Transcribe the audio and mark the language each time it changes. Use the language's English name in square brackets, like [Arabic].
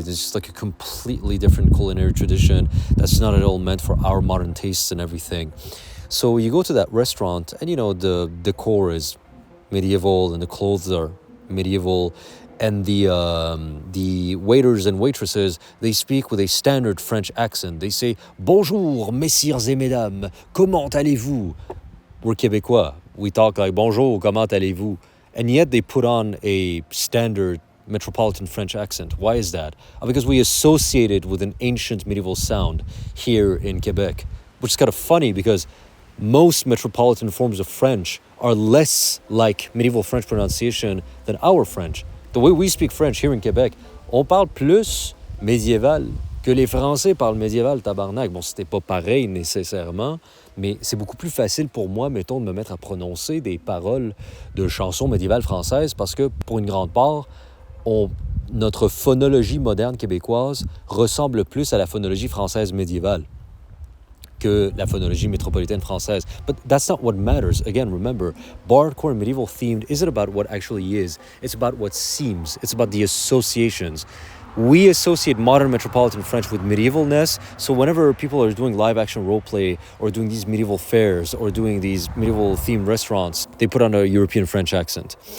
[English] It's just like a completely different culinary tradition that's not at all meant for our modern tastes and everything. So you go to that restaurant and, the decor is medieval and the clothes are medieval, and the waiters and waitresses, they speak with a standard French accent. They say [French] bonjour messieurs et mesdames, comment allez-vous? [English] We're Québécois, we talk like [French] bonjour, comment allez-vous? [English] And yet they put on a standard metropolitan French accent. Why is that? Because we associate it with an ancient medieval sound here in Quebec, which is kind of funny because most metropolitan forms of French are less like medieval French pronunciation than our French. The way we speak French here in Quebec, [French] on parle plus médiéval que les Français parlent médiéval, tabarnak. Bon, c'était pas pareil nécessairement, mais c'est beaucoup plus facile pour moi, mettons, de me mettre à prononcer des paroles de chansons médiévales françaises parce que, pour une grande part, notre phonologie moderne québécoise ressemble plus à la phonologie française médiévale que la phonologie métropolitaine française. [English] But that's not what matters. Again, remember, Bardcore and medieval themed isn't about what actually is. It's about what seems. It's about the associations. We associate modern metropolitan French with medievalness, so whenever people are doing live action roleplay or doing these medieval fairs or doing these medieval themed restaurants, they put on a European French accent.